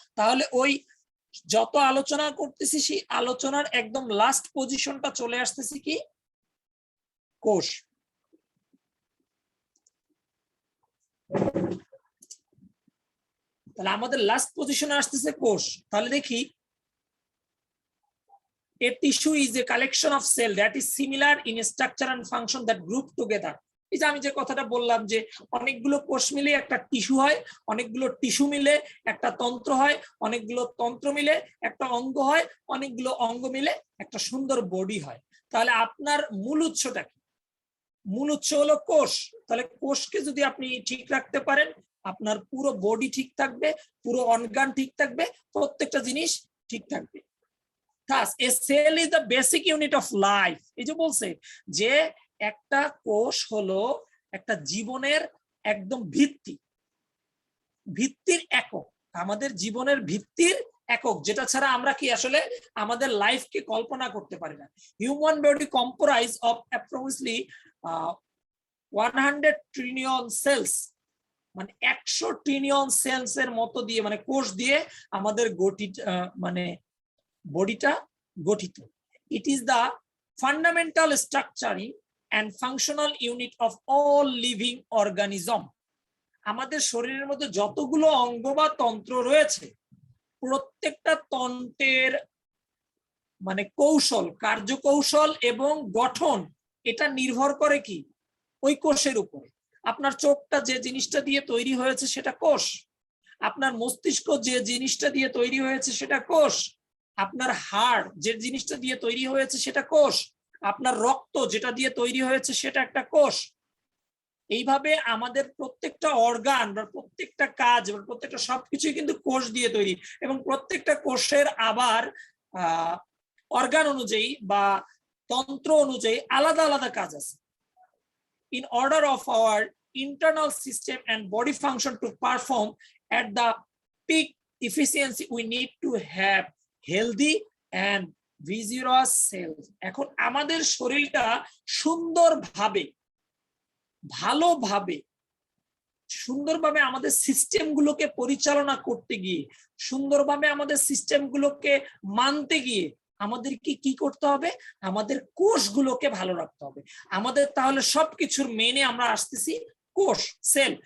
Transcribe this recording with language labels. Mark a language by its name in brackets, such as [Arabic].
[Bangla] তাহলে ওই যত আলোচনা করতেছি সেই আলোচনার একদম লাস্ট পজিশনটা চলে আসতেছি কি? কোষ। তাহলে আমাদের লাস্ট পজিশনে আসতেছে কোষ। তাহলে দেখি, [English] a tissue is a collection of cell that is similar in structure and function that group together. [Bangla] এই যে আমি যে কথাটা বললাম যে অনেকগুলো কোষ মিলে একটা টিস্যু হয়, অনেকগুলো টিস্যু মিলে একটা তন্ত্র হয়, অনেকগুলো তন্ত্র মিলে একটা অঙ্গ হয়, অনেকগুলো অঙ্গ মিলে একটা সুন্দর বডি হয়। তাহলে আপনার মূল উৎসটা কি? মূল উৎস হলো কোষ। তাহলে কোষকে যদি আপনি ঠিক রাখতে পারেন, আপনার পুরো বডি ঠিক থাকবে, পুরো অর্গান ঠিক থাকবে, প্রত্যেকটা জিনিস ঠিক থাকবে। [English] Thus, a cell is the basic unit of life. [Bangla] এই যে বলছে যে একটা কোষ হলো একটা জীবনের একদম ভিত্তির একক, আমাদের জীবনের ভিত্তির একক, যেটা ছাড়া আমরা কি আসলে আমাদের লাইফকে কল্পনা করতে পারি না। [English] human body comprise of approximately 100 trillion cells, [Bangla] মানে 100 ট্রিলিয়ন সেলস এর মতো দিয়ে, মানে কোষ দিয়ে আমাদের মানে বডিটা গঠিত। [English] It is the fundamental structuring and functional unit of all living organism. [Bangla] আমাদের শরীরের মধ্যে যতগুলো অঙ্গ বা তন্ত্র রয়েছে প্রত্যেকটা তন্ত্রের মানে কৌশল, কার্যকৌশল এবং গঠন এটা নির্ভর করে কি ওই কোষের উপরে। আপনার চোখটা যে জিনিসটা দিয়ে তৈরি হয়েছে সেটা কোষ, আপনার মস্তিষ্ক যে জিনিসটা দিয়ে তৈরি হয়েছে সেটা কোষ, আপনার হাড় যে জিনিসটা দিয়ে তৈরি হয়েছে সেটা কোষ, আপনার রক্ত যেটা দিয়ে তৈরি হয়েছে সেটা একটা কোষ। এইভাবে আমাদের প্রত্যেকটা অর্গান বা প্রত্যেকটা কাজ বা প্রত্যেকটা সবকিছুই কিন্তু কোষ দিয়ে তৈরি, এবং প্রত্যেকটা কোষের আবার অর্গান অনুযায়ী বা তন্ত্র অনুযায়ী আলাদা আলাদা কাজ আছে। [English] In order of our internal system and body function to perform at the peak efficiency, we need to have healthy and vigorous cells. [Bangla] এখন আমাদের শরীরটা সুন্দরভাবে ভালোভাবে আমাদের সিস্টেমগুলোকে পরিচালনা করতে গিয়ে, সুন্দরভাবে আমাদের সিস্টেমগুলোকে মানতে গিয়ে আমাদের কি করতে হবে? আমাদের কোষগুলোকে ভালো রাখতে হবে। আমাদের তাহলে সবকিছুর মেনে আমরা আসতেছি কোষ, সেল।